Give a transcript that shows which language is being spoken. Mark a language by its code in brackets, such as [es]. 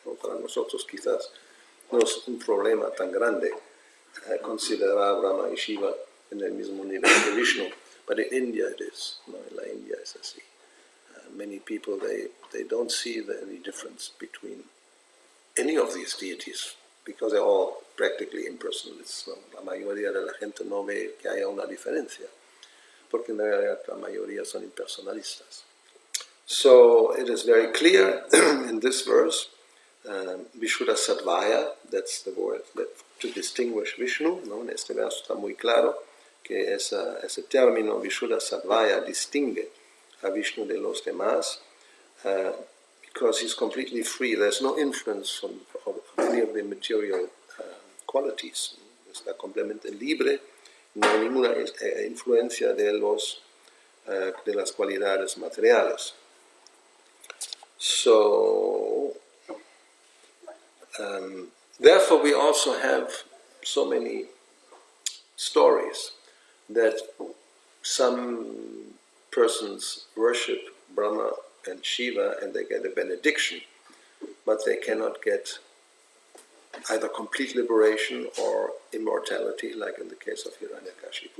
[es] ¿No? Para nosotros quizás no es un problema tan grande considerar a Brahma y Shiva en el mismo nivel de Vishnu, [en] but in India it is. [es] ¿No? En la India es así. [en] Many people, they don't see any difference between any of these deities, because they're all practically impersonalists. [es] ¿No? La mayoría de la gente no ve que haya una diferencia, porque en realidad la mayoría son impersonalistas. [en] So it is very clear in this verse, Vishuddha Sattvaya, that's the word to distinguish Vishnu, ¿no? [es] En este verso está muy claro que ese término Vishuddha Sattvaya distingue a Vishnu de los demás, [en] because he's completely free. There's no influence of any of the material qualities. [es] Está completamente libre, no hay ninguna influencia de las cualidades materiales. [en] So, therefore we also have so many stories that some persons worship Brahma and Shiva, and they get a benediction, but they cannot get either complete liberation or immortality, like in the case of Hiranyakashipu.